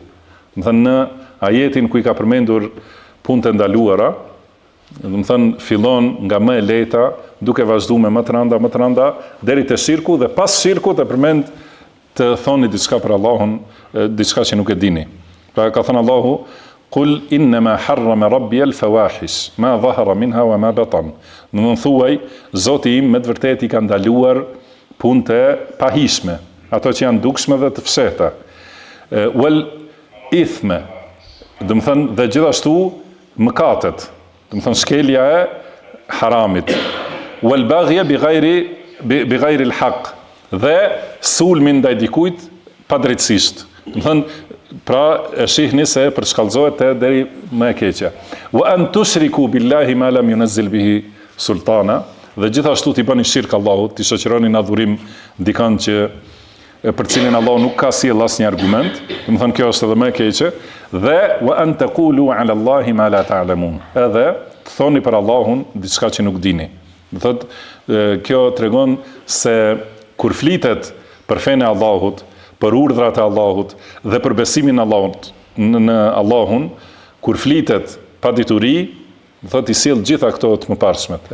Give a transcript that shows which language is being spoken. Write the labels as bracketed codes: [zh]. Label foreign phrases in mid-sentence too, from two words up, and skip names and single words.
[sq] Domethënë në ajetin ku i ka përmendur punët e ndaluara, domethënë fillon nga më e lehta, duke vazhduar me më të rënda deri te shirku, dhe pas shirkut e përmend të thoni diçka për Allahun, diçka që nuk e dini. Pra ka thënë Allahu, [ar] "قل إنما حرم ربي الفواحش ما ظهر منها وما بطن." [sq] Domethënë thuaj, Zoti im me të vërtetë i ka ndaluar punët e pahishme, ato që janë dukshme dhe të fshehta. [ar] والإثم, [sq] domethënë dhe gjithashtu mëkatet, domethënë shkelja e haramit. [ar] والبغي بغير الحق, [sq] dhe sulmin ndaj dikujt padrejtësisht. Domethënë, pra e shihni se përshkallëzohet deri më e keqja. [ar] وأن تشركوا بالله ما لم ينزل به سلطانا, [sq] dhe gjithashtu t'i bëni shirk Allahut, t'i shoqëroni në adhurim dikën që për cilin Allahu nuk ka sjell asnjë argument, domethënë kjo është edhe më e keqe, dhe [ar] وأن تقولوا على الله ما لا تعلمون, [sq] edhe të thoni për Allahun diçka që nuk dini. Do thotë kjo tregon se kur flitet për fenë e Allahut, për urdhrat e Allahut dhe për besimin në Allahun, kur flitet pa dituri, thotë i sjell gjitha këto të mëparshmet.